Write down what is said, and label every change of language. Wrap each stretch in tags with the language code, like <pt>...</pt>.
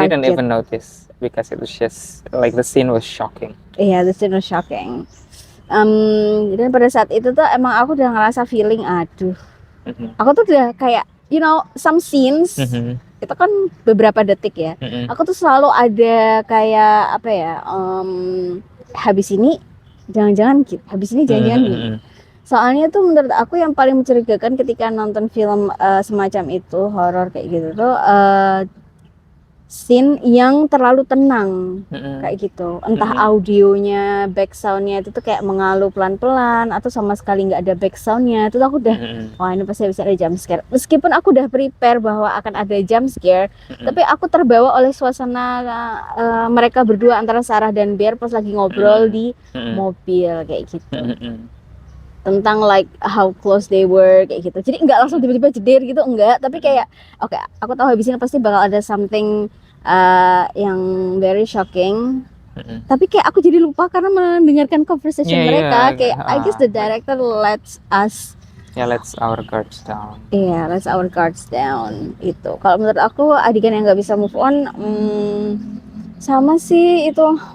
<en>I didn't even notice because it was just like the scene was shocking. Yeah, the scene was shocking.</en> <id>Dan pada saat itu tuh emang aku udah ngerasa feeling aduh. Aku tuh udah kayak</id> <en>some scenes</en> <id>itu kan beberapa detik ya. Aku tuh selalu ada kayak apa ya? Habis ini jangan-jangan gitu. Habis ini jangan-jangan gitu. Soalnya tuh menurut aku yang paling mencurigakan ketika nonton film semacam itu, horor kayak gitu tuh scene yang terlalu tenang kayak gitu. Entah audionya, back soundnya itu tuh kayak mengalu pelan-pelan atau sama sekali nggak ada back soundnya. Itu tuh aku udah wah ini pasti bisa ada jump scare. Meskipun aku udah prepare bahwa akan ada jump scare, tapi aku terbawa oleh suasana mereka berdua antara Sarah dan Bear pas lagi ngobrol di mobil kayak gitu. Tentang</id> <en>like how close they were</en> <id>kayak gitu. Jadi nggak langsung tiba-tiba jeder gitu, enggak, tapi kayak oke, aku tahu habis ini pasti bakal ada something yang</id> <en>very shocking.</en> <id>Tapi kayak aku jadi lupa karena mendengarkan conversation mereka. Kayak</id> <en>I guess the director lets us let's our guards down. Let's our guards down.</en> <id>Itu kalau menurut aku adegan yang nggak bisa move on, sama sih itu.</id>